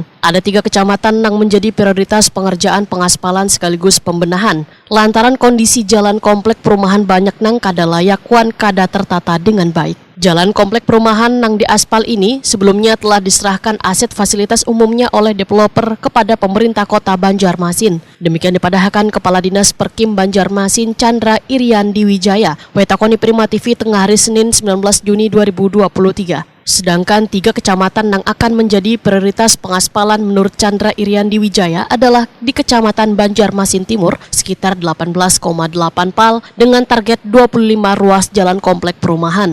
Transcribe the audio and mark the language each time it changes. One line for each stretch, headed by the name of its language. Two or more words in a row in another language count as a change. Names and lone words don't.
Indonesian: Ada 3 kecamatan yang menjadi prioritas pengerjaan pengaspalan sekaligus pembenahan lantaran kondisi jalan komplek perumahan banyak
Banjar: nang kada layak wan kada tertata
Indonesian: dengan baik. Jalan komplek perumahan nang diaspal ini sebelumnya telah diserahkan aset fasilitas umumnya oleh developer kepada pemerintah kota Banjarmasin. Demikian dipadahkan Kepala Dinas Perkim Banjarmasin Chandra Iriandi Wijaya, wetakoni Prima TV tengah hari Senin 19 Juni 2023. Sedangkan 3 kecamatan yang akan menjadi prioritas pengaspalan menurut Chandra Iriandi Wijaya adalah di Kecamatan Banjarmasin Timur sekitar 18,8 pal dengan target 25 ruas jalan komplek perumahan.